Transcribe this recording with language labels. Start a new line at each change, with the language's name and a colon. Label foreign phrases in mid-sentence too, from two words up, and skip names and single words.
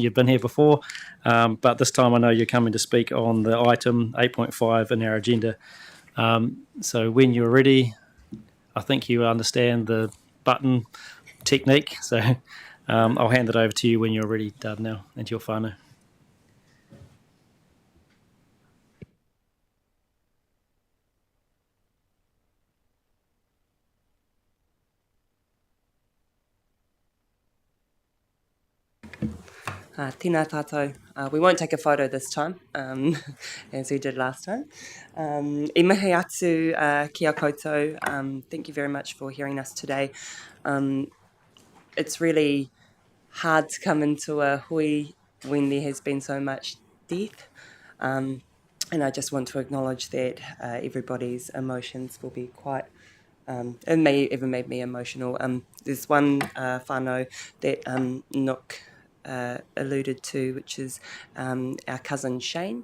English: You've been here before, but this time I know you're coming to speak on the item 8.5 in our agenda. So when you're ready, I think you understand the button technique. So I'll hand it over to you when you're ready, Darnell, and to your whānau.
Māori: Tēnā tātou.
English: We won't take a photo this time, as we did last time.
Māori: I mihi atu kia koutou.
English: Thank you very much for hearing us today. It's really hard to come into a hui when there has been so much death. And I just want to acknowledge that everybody's emotions will be quite... it may even made me emotional. There's one whānau that Nook alluded to, which is our cousin Shane.